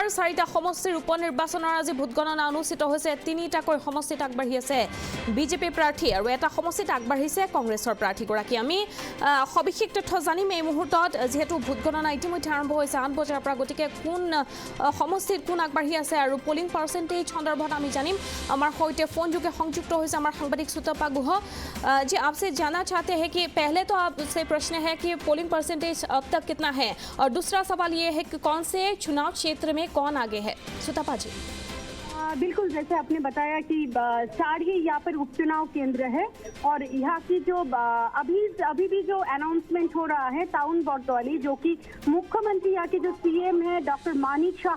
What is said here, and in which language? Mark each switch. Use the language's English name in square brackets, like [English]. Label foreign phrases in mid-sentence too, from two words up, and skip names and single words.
[Assamese] 4টা সমষ্টিৰ উপ-নিৰ্বাচনৰ আজি ভোট গণনা অনুষ্ঠিত হৈছে 3টাকৈ সমষ্টিত আগবাঢ়ি আছে বিজেপি প্ৰাৰ্থী আৰু এটা সমষ্টিত আগবাঢ়িছে কংগ্ৰেছৰ প্ৰাৰ্থীগৰাকী আমি সবিশেষ তথ্য জানিম এই মুহূৰ্তত যেহেতু ভোট গণনা ইতিমধ্যে আৰম্ভ হৈছে 8 বজাৰ পৰা গতিকে কোন সমষ্টিত কোন আগবাঢ়ি আছে আৰু [English] polling percentage [Assamese] সন্দৰ্ভত আমি জানিম আমাৰ সৈতে ফোন যোগে সংযুক্ত হৈছে আমাৰ সাংবাদিক সুতপা গুহ [Hindi] जी आपसे जानना चाहते हैं कि पहले तो आपसे प्रश्न है कि पोलिंग परसेंटेज अब तक कितना है और दूसरा सवाल ये है कि कौन से चुनाव क्षेत्र में कौन आगे है सुतपा जी बिल्कुल जैसे आपने बताया कि 4 ही यहाँ पर उपचुनाव केंद्र है और यहाँ की जो अभी भी जो अनाउंसमेंट हो रहा है टाउन बरदौली जो कि मुख्यमंत्री यहाँ के जो सीएम है डॉक्टर मानिक शाह